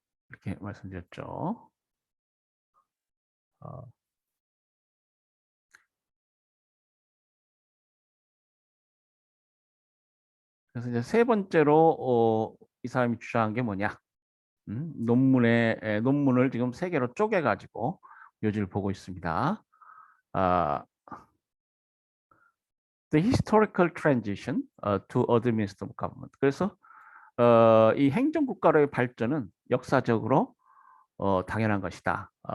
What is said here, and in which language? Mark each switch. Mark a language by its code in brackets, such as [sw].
[ko] 이렇게 말씀드렸죠. 어, 그래서 이제 세 번째로 이 사람이 주장한 게 뭐냐? 논문을 지금 세 개로 쪼개 가지고 요지를 보고 있습니다. [en] 아, The historical transition to administrative government. [ko] 그래서 이 행정국가로의 발전은 역사적으로 당연한 것이다.